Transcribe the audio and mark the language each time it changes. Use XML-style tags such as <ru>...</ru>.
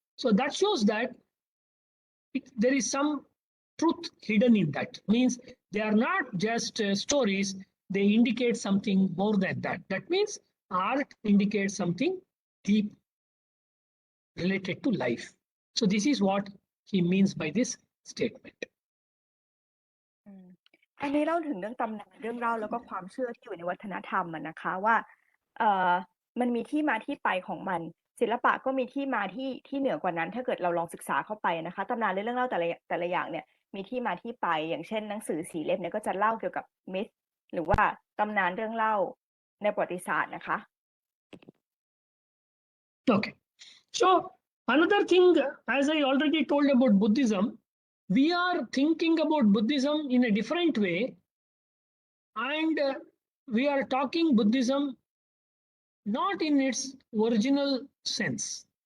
<en>So that shows that there is some truth hidden in that. Means they are not just stories, they indicate something more than that. That means art indicates something deep related to life. So this is what he means by this statement.</en> <th>อันนี้เล่าถึงเรื่องตำนานเรื่องเล่าแล้วก็ความเชื่อที่อยู่ในวัฒนธรรมนะคะว่ามันมีที่มาที่ไปของมัน ศิลปะก็มีที่มาที่เหนือกว่านั้นถ้าเกิดเราลองศึกษาเข้าไปนะคะตำนานเรื่องเล่าแต่ละอย่างเนี่ยมีที่มาที่ไปอย่างเช่นหนังสือ4 เล่มเนี่ยก็จะเล่าเกี่ยวกับมิธหรือว่าตำนานเรื่องเล่าในประวัติศาสตร์นะคะ</th> <en>Okay. So another thing, as I already told about Buddhism, we are thinking about Buddhism in a different way, and we are talking Buddhism not in its original sense.</en>